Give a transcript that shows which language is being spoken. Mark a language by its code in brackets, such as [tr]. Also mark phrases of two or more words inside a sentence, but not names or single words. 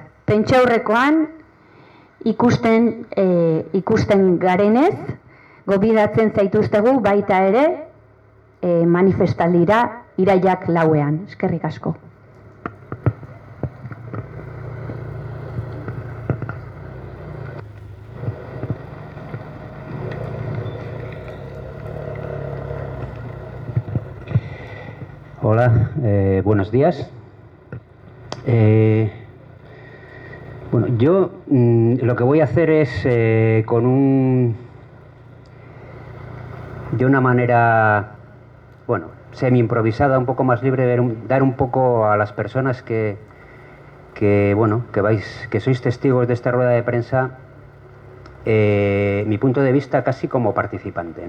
[eu] Pentsaurrekoan ikusten garenez, gobidatzen zaituztegu baita ere manifestaldira irailak 4ean. Eskerrik asko. [es] Hola, buenos días. Bueno, yo lo que voy a hacer es de una manera, bueno, semi improvisada, un poco más libre, dar un poco a las personas que sois testigos de esta rueda de prensa, mi punto de vista casi como participante, ¿no?